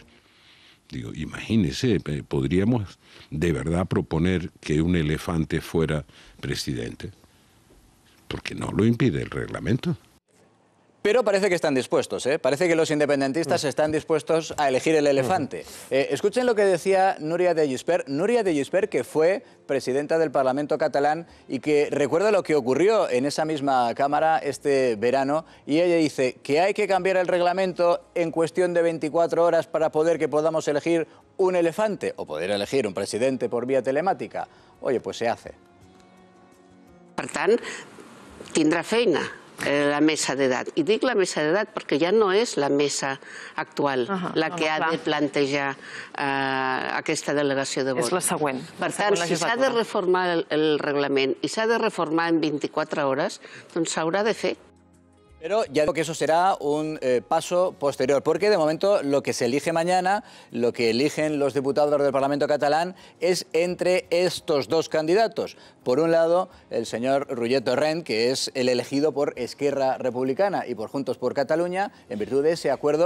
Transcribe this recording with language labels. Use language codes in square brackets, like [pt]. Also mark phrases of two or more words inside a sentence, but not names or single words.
[es] Digo, imagínese, podríamos de verdad proponer que un elefante fuera presidente, porque no lo impide el reglamento. Pero parece que están dispuestos, ¿eh? Parece que los independentistas están dispuestos a elegir el elefante. Escuchen lo que decía Núria de Gispert. Núria de Gispert, que fue presidenta del Parlamento catalán y que recuerda lo que ocurrió en esa misma Cámara este verano. Y ella dice que hay que cambiar el reglamento en cuestión de 24 horas para poder que podamos elegir un elefante o poder elegir un presidente por vía telemática. Oye, pues se hace. [ca] Per tant, tindrà feina la mesa d'edat. I dic la mesa d'edat perquè ja no és la mesa actual la que ha de plantejar aquesta delegació de vot. És la següent. Per tant, si s'ha de reformar el reglament i s'ha de reformar en 24 hores, doncs s'haurà de fer. [es] Pero ya digo que eso será un paso posterior, porque de momento lo que se elige mañana, lo que eligen los diputados del Parlamento catalán, es entre estos dos candidatos. Por un lado, el señor Roger Torrent, que es el elegido por Esquerra Republicana y por Juntos por Cataluña, en virtud de ese acuerdo.